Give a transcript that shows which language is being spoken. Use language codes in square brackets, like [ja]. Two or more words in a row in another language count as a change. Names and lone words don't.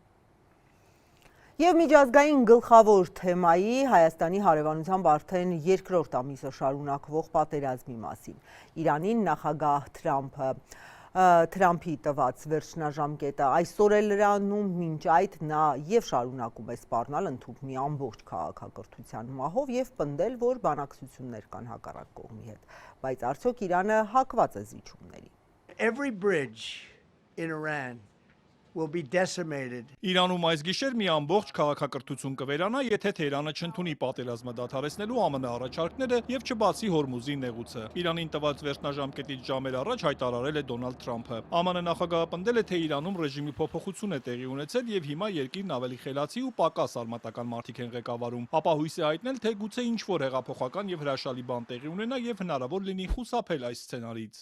[hy] Եվ միջազգային գլխավոր թեմայի Հայաստանի հարևանությամբ արդեն երկրորդ ամիսը շարունակվող պատերազմի մասին։ Իրանին նախագահ Թրամփի տված վերջնաժամկետը այսօր է լրանում, մինչ այդ նա եւ շարունակում է սպառնալ ընդհանուր մի ամբողջ քաղաքակրթության մահով եւ պնդել, որ բանակցություններ կան հակառակ կողմի հետ։ Բայց արդյոք Իրանը հակված է զիջումների։ [en] Every bridge in Iran will be decimated. [hy] Իրանում այս գիշեր մի ամբողջ քաղաքակրթություն կվերանա, եթե Թեհրանը չընդունի պատերազմը դադարեցնելու ԱՄՆ առաջարկները եւ չբացի Հորմուզի նեղուցը։ Իրանին տված վերջնաժամկետից ժամեր առաջ հայտարարել է Դոնալդ Թրամփը։ ԱՄՆ նախագահը պնդել է, թե Իրանում ռեժիմի փոփոխություն է տեղի ունեցել եւ հիմա երկիրն ավելի խելացի ու պակաս արմատական մարդիկ են ղեկավարում։ Ապա հույս է հայտնել, թե գուցե ինչ-որ հեղափոխական եւ հրաշալի բան տեղի ունենա եւ հնարավոր լինի խուսափել այս սցենարից։